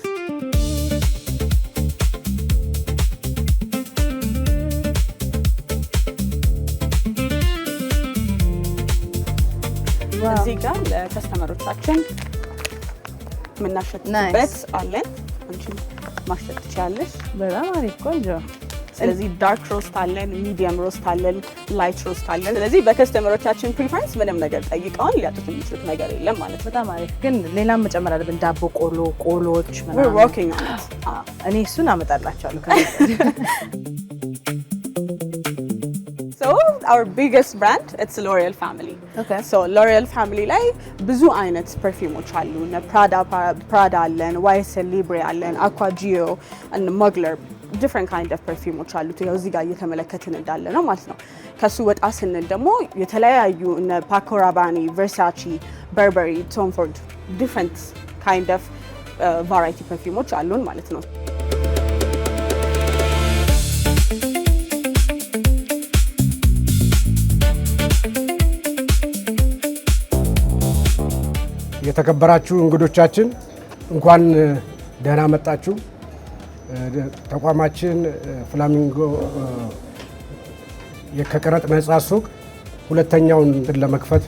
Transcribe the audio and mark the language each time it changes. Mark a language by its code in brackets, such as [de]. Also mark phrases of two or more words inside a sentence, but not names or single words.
[am] እዚህ ጋር ለከስተመሮቻችን የምናሸትበት አለን። አንቺ ማሸት ትችላለሽ። በጣም አሪፍ ቆንጆ። ስለዚህ [en] dark roast [am] አለን፣ [en] medium roast [am] አለን፣ [en] light roast [am] አለን። ስለዚህ በከስተመሮቻችን ፕሪፈረንስ ምንም ነገር ጠይቀውን ሊያጡት የሚችሉት ነገር የለም ማለት ነው። በጣም አሪፍ። ግን ሌላም መጨመር አለብን። ዳቦ ቆሎች [en] ምናምን we're working on it። እኔ እሱን አመጣላችኋለሁ። So our biggest brand it's L'Oreal family. Okay. [am] So L'Oreal family ላይ ብዙ አይነት ፐርፊውሞች አሉ። ፕራዳ አለን፣ YSL Libre አለን፣ Aqua Gio and Mugler [en] different kind of perfumeዎች [am] አሉት። ያው እዚህ ጋር እየተመለከትን እንዳለ ነው ማለት ነው። ከሱ ወጣ ስንል ደግሞ የተለያዩ እነ Paco Rabanne፣ Versace፣ Burberry፣ Tom Ford [en] different kind of variety perfumeዎች [am] አሉን ማለት ነው። የተከበራችሁ እንግዶቻችን እንኳን ደህና መጣችሁ። ተቋማችን ፍላሚንጎ ከቀረጥ ነፃ ሱቅ ሁለተኛውን ለመክፈት